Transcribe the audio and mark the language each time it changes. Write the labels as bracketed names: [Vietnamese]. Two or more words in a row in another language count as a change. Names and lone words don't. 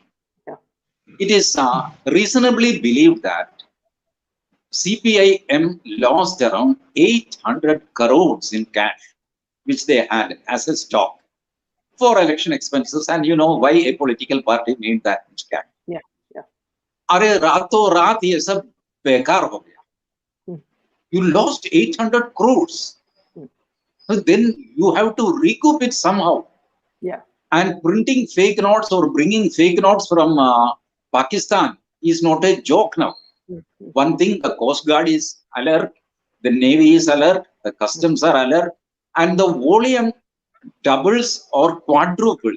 [English] It is reasonably believed that CPIM lost around 800 crores in cash, which they had as a stock. for election expenses. And you know why a political party need that much cash. Yeah. Yeah. [Hindi] अरे रातों रात ये सब बेकार हो गया. [English] You lost 800 crores. So then you have to recoup it somehow. Yeah. And printing fake notes or bringing fake notes from Pakistan is not a joke now. One thing, the Coast Guard is alert, the Navy is alert, the customs are alert, and the volume doubles or quadruples.